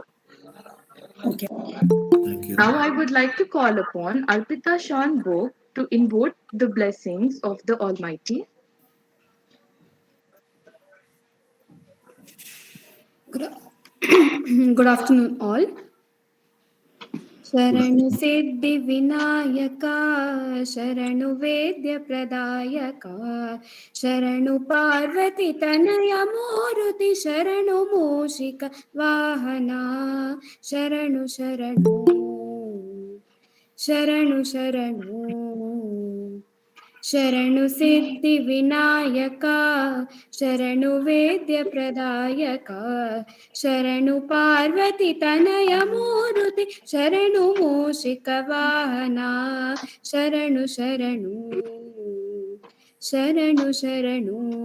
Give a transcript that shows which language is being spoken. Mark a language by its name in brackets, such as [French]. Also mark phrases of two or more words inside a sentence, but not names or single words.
[English] Okay. Thank you. Now I would like to call upon Arpita Shanbo to invoke the blessings of the Almighty. Good afternoon, all. [Kannada] ಶರಣು ಸಿದ್ಧಿ ವಿನಾಯಕ ಶರಣು ವೇದ್ಯ ಪ್ರದಾಯಕ ಶರಣು ಪಾರ್ವತಿ ತನಯ ಮೂರ್ತಿ ಶರಣು ಮೂಷಿಕ ವಾಹನ ಶರಣು ಶರಣು ಶರಣು ಶರಣು ಶರಣು ಸಿದ್ಧಿ ವಿನಾಯಕ ಶರಣು ವೇದ್ಯ ಪ್ರದಾಯಕ ಶರಣು ಪಾರ್ವತಿ ತನಯ ಮೂರುತಿ ಶರಣು ಮೂಷಿಕ ವಾಹನ ಶರಣು ಶರಣು ಶರಣು ಶರಣು